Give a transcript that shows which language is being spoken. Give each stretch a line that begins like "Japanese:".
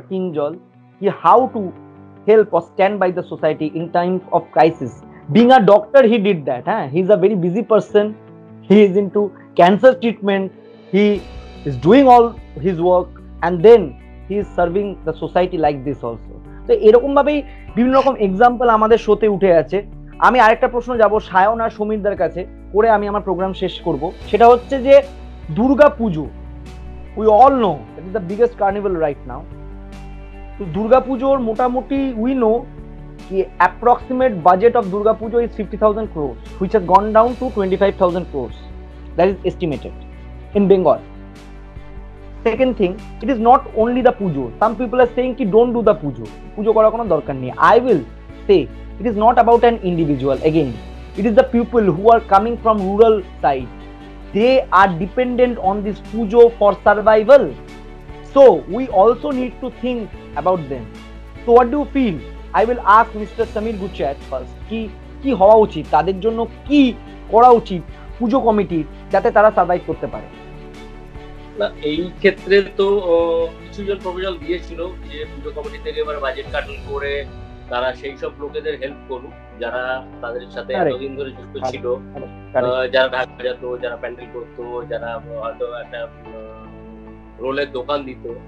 English: Kingjal how to help or stand by the society in times of crisis. Being a doctor, he did that. He's a very busy person. He is into cancer treatment. He is doing all his work, and then he is serving the society like this also.
Bangla: তো এরকম ভাবেই বিভিন্ন রকম example আমাদের শোতে উঠে আছে। আমি আরেকটা প্রশ্ন যাব সায়ন আর সমীরদার কাছে, করে আমি আমার প্রোগ্রাম শেষ করব। সেটা হচ্ছে যে দুর্গা পুজো,
English: We all know that is the biggest carnival right now.
Bangla: তো দুর্গা পুজোর মোটামুটি
English: We know কি approximate budget of Durga Puja is 50,000 crores, which has gone down to 25,000 crores. That is estimated in Bengal. Second thing, it is not only the pujo. Some people are saying ki don't do the pujo
Bangla: করার কোনো দরকার নেই।
English: I will say it is not about an individual. Again, it is the people who are coming from rural side. They are dependent on this pujo for survival. So we also need to think about them. So what do you feel? I will ask Mr. Samir Guchat first.
Bangla: কি হওয়া উচিত, তাদের জন্য কি করা উচিত পুজো কমিটির, যাতে তারা সার্ভাইভ করতে পারে? না, এই ক্ষেত্রে তো কিছু জন প্রপোজাল দিয়েছিল যে পুজো কমিটি থেকে এবার বাজেট কাটিং করে তারা সেই সব লোকেদের হেল্প করুক যারা তাদের সাথে এতদিন ধরে যুক্ত ছিল, যারা ঢাক বাজাতো, যারা প্যান্ডেল করতো, যারা হয়তো একটা রোলের দোকান দিত।